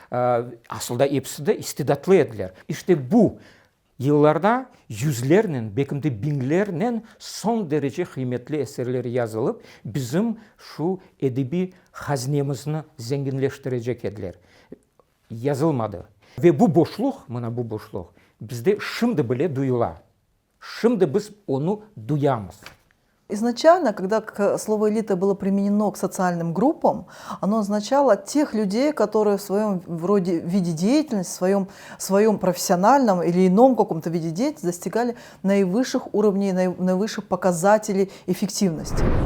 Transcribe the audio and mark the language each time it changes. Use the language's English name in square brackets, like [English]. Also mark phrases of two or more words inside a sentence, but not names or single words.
[Gagauz] Aslında hepsi de istidatlı ediler. İşte bu Yıllarda yüzlerinin, belki de binlerinin son derece kıymetli eserleri yazılıp bizim şu edebi hazinemizni zenginleştirecek ediler. Yazılmadı. Ve bu boşluk, mana bu boşluk bizde şimdi bile duyula. Şimdi biz onu duyamız. [Russian] Изначально, когда слово «элита» было применено к социальным группам, оно означало тех людей, которые в своем виде деятельности, в своем профессиональном или ином каком-то виде деятельности достигали наивысших уровней, наивысших показателей эффективности.